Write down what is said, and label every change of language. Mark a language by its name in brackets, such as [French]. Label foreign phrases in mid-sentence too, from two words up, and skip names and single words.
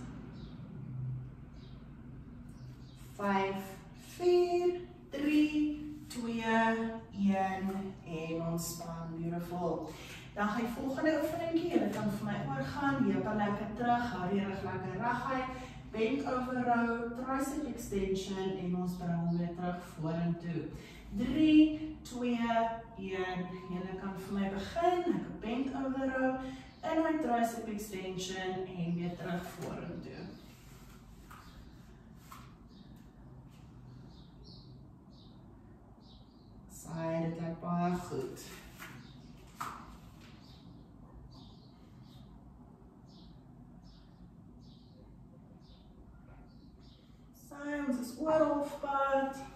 [Afrikaans] 5, 4, 3, 2, 1 en ontspan. Beautiful. Dan gaan die volgende oefeningkie. Julle kan vir my oorgaan. Heupe lekker terug. Hou die rug lekker reguit. [English] Bend over row, tricep extension [Afrikaans] en ons bring hom weer terug vorentoe. 3, 2, 1. Julle kan vir my begin. Ek [English] bend over row [Afrikaans] in my [English] tricep extension [Afrikaans] en weer terug vorentoe. Saai, dit lyk baie goed. Ons is oor halfpad.